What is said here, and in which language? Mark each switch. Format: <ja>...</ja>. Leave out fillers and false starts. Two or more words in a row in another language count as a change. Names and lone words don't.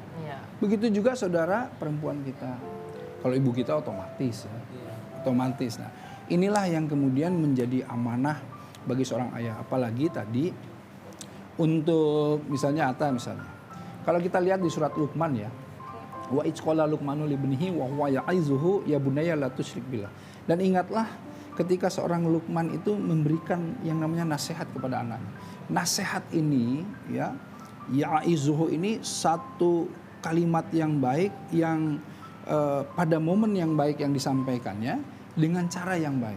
<id>Iya. Begitu juga saudara perempuan kita. Kalau ibu kita otomatis ya. Otomatis. Nah, inilah yang kemudian menjadi amanah bagi seorang ayah. Apalagi tadi untuk misalnya Atta misalnya. Kalau kita lihat di surat Luqman ya.</id> <ar>وإذ قال لقمان لابنه وهو يعظه يا بني لا تشرك بالله.</ar> <id>Dan ingatlah ketika seorang Luqman itu memberikan yang namanya nasihat kepada anaknya. Nasihat ini ya, ya'izuhu ini satu kalimat yang baik yang pada momen yang baik yang disampaikannya dengan cara yang baik.</id>